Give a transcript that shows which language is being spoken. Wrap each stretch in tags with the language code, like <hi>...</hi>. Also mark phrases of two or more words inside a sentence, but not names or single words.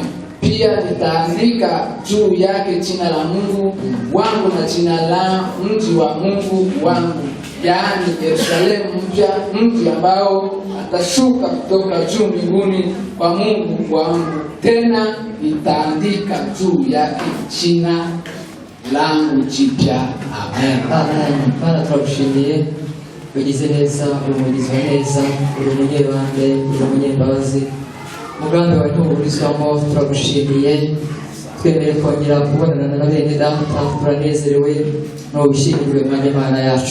<sw>Pia nitaandika juu yake jina la Mungu wangu na jina la mji wa Mungu wangu, yaani Yerusalemu mpya, mji ambao atashuka kutoka juu mbinguni kwa Mungu wangu, tena nitaandika juu yake jina langu jipya. Amen. Amen.</sw> <rw>Bana turagushimiye ugize neza, umugizi wa neza, uri umunyebambe, uri umunyembabazi, umugambi wawe ntuburizwamo. Turagushimiye, twemere kongera kubonana na bene data, turanezerewe n'ubushyingirwe mwanya Mana yacu.</rw>